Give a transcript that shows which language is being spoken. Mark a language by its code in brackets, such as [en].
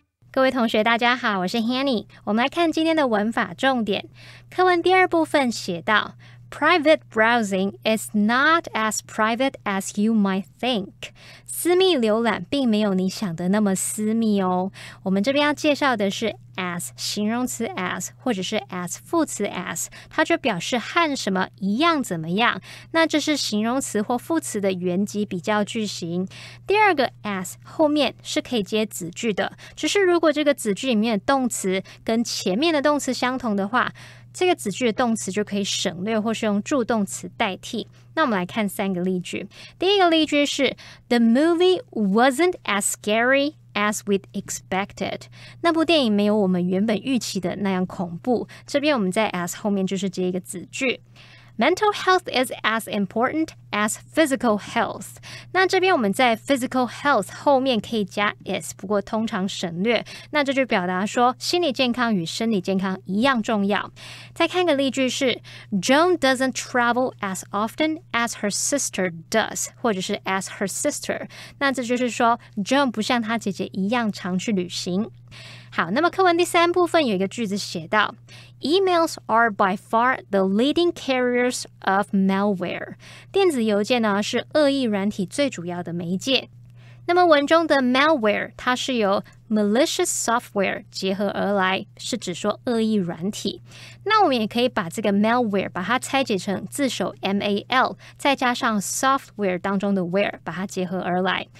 [zh] 各位同学大家好，我是 Hanny。我们来看今天的文法重点。课文第二部分写到 [en] Private browsing is not as private as you might think. [zh] 私密浏览并没有你想的那么私密哦。我们这边要介绍的是 as 形容词 as 或者是 as 副词 as， 它就表示和什么一样怎么样。那这是形容词或副词的原级比较句型。第二个 as 后面是可以接子句的，只是如果这个子句里面的动词跟前面的动词相同的话，这个子句的动词就可以省略或是用助动词代替。那我们来看三个例句。第一个例句是 [en] The movie wasn't as scary as we'd expected. [zh] 那部电影没有我们原本预期的那样恐怖。这边我们在 as 后面就是接一个子句。 [en] Mental health is as important as physical health. [zh] 那这边我们在 physical health 后面可以加 is， 不过通常省略。那这就表达说心理健康与生理健康一样重要。再看个例句是 [en] Joan doesn't travel as often as her sister does， [zh] 或者是 [en] as her sister。 [zh] 那这就是说 Joan 不像她姐姐一样常去旅行。好，那么课文第三部分有一个句子写到 [en] Emails are by far the leading carriers of malware. [zh] 电子邮件呢是恶意软体最主要的媒介。那么文中的 malware 它是由 malicious software 结合而来，是指说恶意软体。那我们也可以把这个 malware 把它拆解成字首 mal 再加上 software 当中的 ware 把它结合而来。